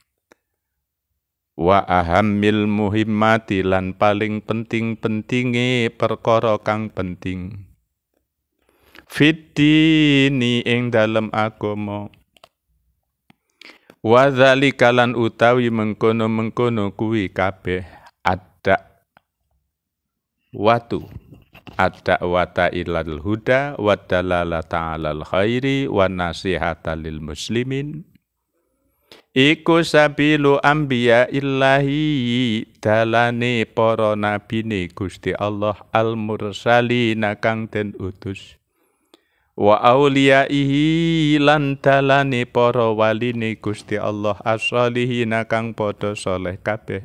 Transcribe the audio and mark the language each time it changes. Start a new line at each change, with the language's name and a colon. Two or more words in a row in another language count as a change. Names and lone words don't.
Arabic: وأهم المهمات
Javanese: lan paling penting-pentinge perkara kang penting. Fiddini ing dalem agama.
Arabic: وذلك
Javanese: lan utawi mengkono-mengkono kuwi kabeh
Arabic: الدعوة إلى الهدى والدلالة على الخير والنصيحة للمسلمين iku سبيل أنبياء الله
Javanese: dalane para nabine Gusti Allah
Arabic: المرسلين
Javanese: kang den utus.
Arabic: وأوليائه
Javanese: lan dalane para waline Gusti Allah as-solihina kang padha saleh kabeh.